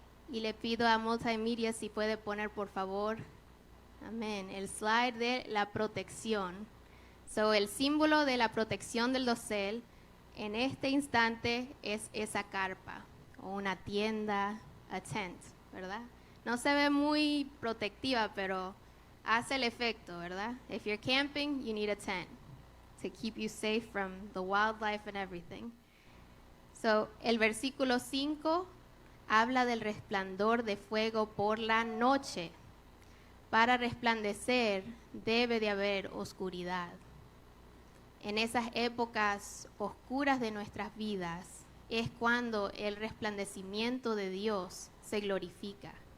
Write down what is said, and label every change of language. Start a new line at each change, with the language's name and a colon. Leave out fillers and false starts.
Spanish: Y le pido a Multimedia si puede poner por favor, amén, el slide de la protección. So, el símbolo de la protección del dosel en este instante es esa carpa o una tienda,
English: a tent,
Spanish: ¿verdad? No se ve muy protectiva, pero hace el efecto, ¿verdad?
English: If you're camping, you need a tent to keep you safe from the wildlife and everything.
Spanish: So, el versículo 5 habla del resplandor de fuego por la noche. Para resplandecer debe de haber oscuridad. En esas épocas oscuras de nuestras vidas es cuando el resplandecimiento de Dios se glorifica.